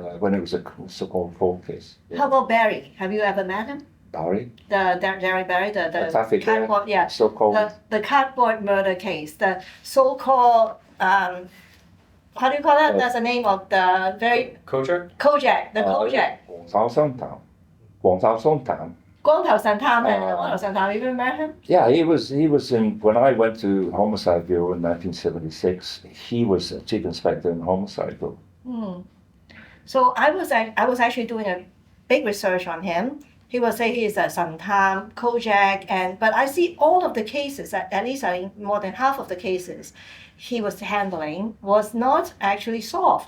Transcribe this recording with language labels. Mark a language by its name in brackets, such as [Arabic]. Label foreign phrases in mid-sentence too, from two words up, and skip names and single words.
[English] When it was a so-called cold case. How about Barry? Have you ever met him? Barry? Jerry Barry, the Taffy cardboard, Bear, so-called. The cardboard murder case, the so-called how do you call that? That's the name of the very Kojak? Kojak, the Kojak. [Cantonese] 黃哨松譚. 光頭神探係光頭神探. [English] You met him? Yeah, he was in, when I went to Homicide Bureau in 1976, he was a chief inspector in Homicide Bureau. So I was actually doing a big research on him. He will say he is a Santam, Kojak, but I see all of the cases, at least I think more than half of the cases he was handling was not actually solved.